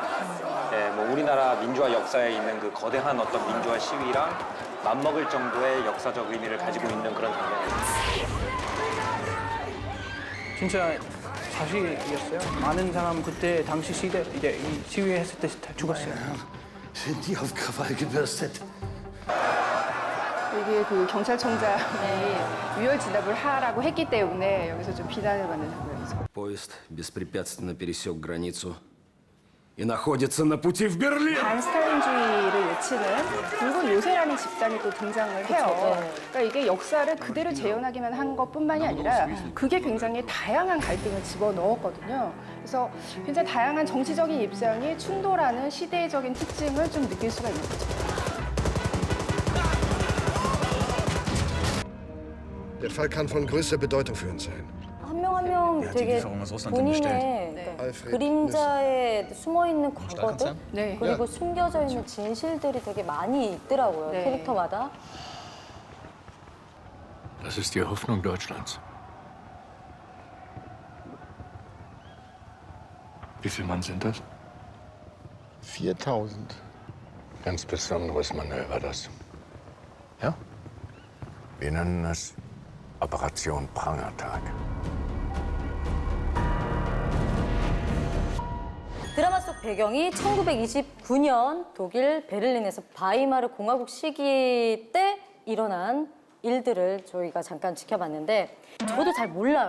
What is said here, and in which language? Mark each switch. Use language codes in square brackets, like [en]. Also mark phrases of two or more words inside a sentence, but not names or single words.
[ko] 뭐 우리나라 민주화 역사에 있는 그 거대한 어떤 민주화 시위랑 맞먹을 정도의 역사적 의미를 가지고 있는 그런 장면입니다. 진짜 사실이었어요. 많은 사람 그때 당시 시대 이제 이 시위했을 때 다 죽었어요. [de] Sind die auf Krawall gebürstet? [ko] 이게 그 경찰청장이 유혈 진압을 하라고 했기 때문에 여기서 좀 비난을 받는 장면이죠. [ru] Поезд беспрепятственно пересек границу и находится на пути в Берлин. [ko] 반스탈린주의를 외치는 붉은 요새라는 집단이 또 등장을 해요. 그러니까 이게 역사를 그대로 재현하기만 한 것뿐만이 아니라 그게 굉장히 다양한 갈등을 집어넣었거든요. 그래서 굉장히 다양한 정치적인 입장이 충돌하는 시대적인 특징을 좀 느낄 수가 있는 거죠. [de] Der Fall kann von größter Bedeutung für uns sein. [ko] 한 명 한 명 [de] Ja, die [ko] 되게 [de] Lieferung aus Russland [ko] 본인의 그러니까 Alfred 그림자에 숨어있는 과거들 네. 그리고 숨겨져 있는 진실들이 되게 많이 있더라고요. 네. 캐릭터마다. [de] Das ist die Hoffnung Deutschlands. Wie viele Mann sind das? 4000. Ganz besonderes Manöver, das. Ja? Wir nennen es Operation Prangertag. [ko] 드라마 속 배경이 1929년 독일 베를린에서 바이마르 공화국 시기 때 일어난 일들을 저희가 잠깐 지켜봤는데 저도 잘 몰라요.